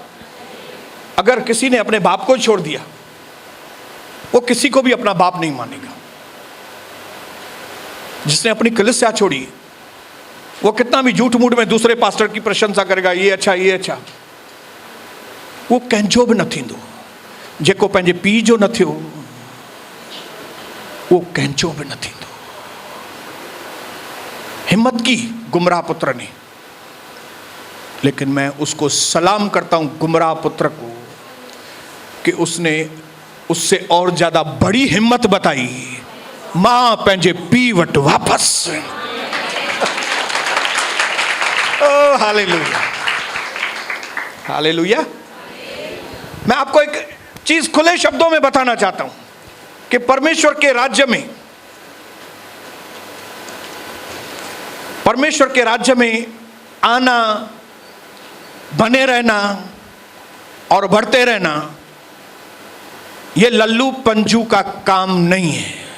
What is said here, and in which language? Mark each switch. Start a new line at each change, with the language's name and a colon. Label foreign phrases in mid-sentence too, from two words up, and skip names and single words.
Hindi: अगर किसी ने अपने बाप को छोड़ दिया, वो किसी को भी अपना बाप नहीं मानेगा। जिसने अपनी कलीसिया छोड़ी, वो कितना भी झूठ मूठ में दूसरे पास्टर की प्रशंसा करेगा, ये अच्छा, ये अच्छा।
Sindhi: वो कंहिंजो बि न थींदो। जेको पंहिंजे पीउ जो न थियो, वो कंहिंजो बि न थींदो।
Hindi: हिम्मत की गुमराह पुत्र ने, लेकिन मैं उसको सलाम करता हूं गुमराह पुत्र को कि उसने उससे और ज्यादा बड़ी हिम्मत बताई।
Sindhi: मां पंहिंजे पीउ वटि वापस।
Hindi: ओ हालेलुया, हालेलुया। मैं आपको एक चीज खुले शब्दों में बताना चाहता हूं कि परमेश्वर के राज्य में आना, बने रहना और बढ़ते रहना, ये लल्लू पंजू का काम नहीं है।